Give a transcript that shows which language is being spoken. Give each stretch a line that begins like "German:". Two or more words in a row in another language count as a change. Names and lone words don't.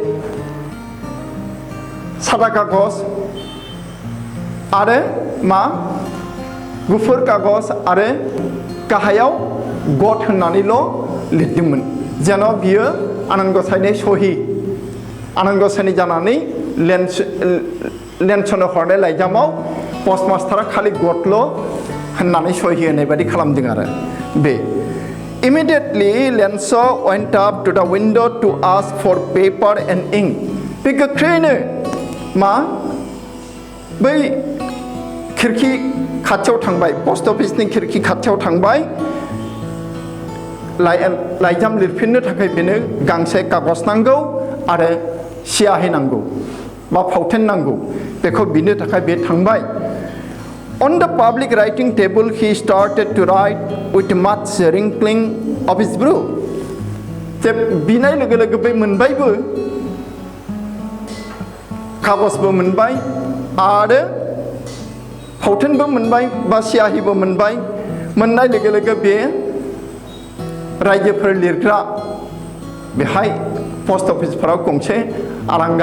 Bodo: सादा कागज आरो मा गुफुर कागज आरो गाहायाव गद होननानैल' लिरदोंमोन जेन' बियो आनान गसाइनि सहि आनान गसाइनि जानानै लेन्सनो हरनाय लाइजामाव पस्टमास्टारा खालि गदल' होननानै सहि होनाय बादि खालामदों आरो बे
English: Immediately, Lanza went up to the window to ask for paper and ink.
Bodo: बे गोख्रैनो मा बै खिरखि खाथियाव थांबाय पस्ट अफिसनि खिरखि खाथियाव थांबाय लाइजाम लिरफिननो थाखाय बेनो गांसे कागज नांगौ आरो सियाहि नांगौ बा फावथेन नांगौ बेखौ बिनो थाखाय बे थांबाय
English: On the public writing table, he started to write with much wrinkling of his brow.
Bodo: जे बिनाय लोगो लोगो बे मोनबायबो कागजबो मोनबाय आरो फावथेनबो मोनबाय बा सियाहिबो मोनबाय मोननाय लोगो लोगो बे रायजोफोर लिरग्रा बेहाय पस्ट अफिसफोराव गंसे आरांगा